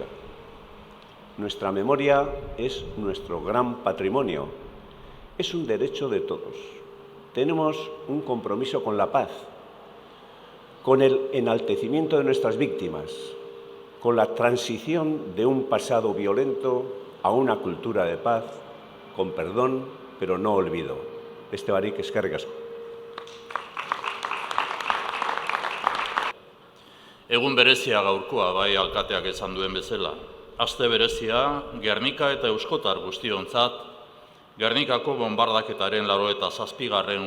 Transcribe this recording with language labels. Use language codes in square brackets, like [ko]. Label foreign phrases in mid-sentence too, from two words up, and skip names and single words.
[es] Nuestra memoria es nuestro gran patrimonio, es un derecho de todos. Tenemos un compromiso con la paz, con el enaltecimiento de nuestras víctimas, con la transición de un pasado violento a una cultura de paz, con perdón, pero no olvido. [eu] Beste barik, eskerrik asko. Egun berezia gaurkoa, bai alkateak esan duen bezala. Aste berezia, Gernika eta Euskotar guztiontzat, Gernikako bonbardaketaren 87.